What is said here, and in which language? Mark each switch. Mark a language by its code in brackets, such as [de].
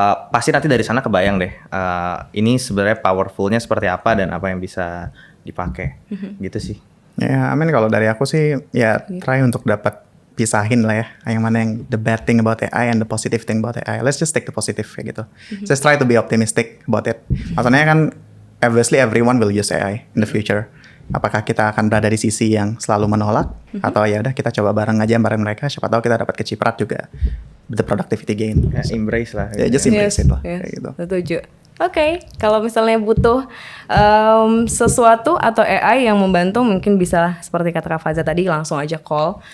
[id] Pasti nanti dari sana kebayang deh. Ini sebenarnya powerfulnya seperti apa dan apa yang bisa dipakai. Gitu sih. Ya, amin. Kalau dari aku sih ya try untuk dapat pisahin lah ya, yang mana yang [en] the bad thing about AI [id] and the positive thing about AI. [en] Let's just take the positive [id] kayak gitu. [en] Just try to be optimistic about it. [id] Maksudnya kan [en] obviously everyone will use AI in the future. [id] Apakah kita akan berada di sisi yang selalu menolak atau ya udah kita coba bareng aja bareng mereka, siapa tahu kita dapat keciprat juga [en] the productivity gain. [id] Ya, embrace lah. [en] Ya just embrace it lah kayak gitu. [id] Setuju. Oke, kalau misalnya butuh sesuatu atau AI yang membantu, mungkin bisa seperti kata Kak Faza tadi, langsung aja call